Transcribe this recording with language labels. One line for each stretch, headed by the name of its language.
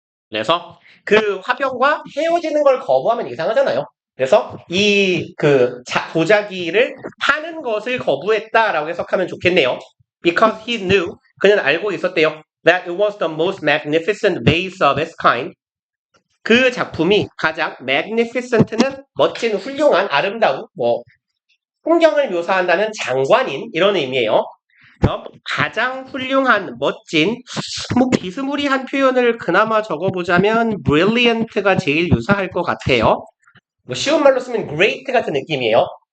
Korean: 그래서 그 화병과 헤어지는 걸 거부하면 이상하잖아요. 그래서 이 보자기를 하는 것을 거부했다라고 해석하면 좋겠네요.
English: Because he knew,
Korean: 그는 알고 있었대요.
English: That it was the most magnificent vase of its kind.
Korean: 그 작품이 가장 magnificent는 멋진, 훌륭한, 아름다운, 풍경을 묘사한다는 장관인 이런 의미예요. 가장 훌륭한, 멋진, 비스무리한 표현을 그나마 적어보자면 brilliant가 제일 유사할 것 같아요. 쉬운 말로 쓰면 great 같은 느낌이에요.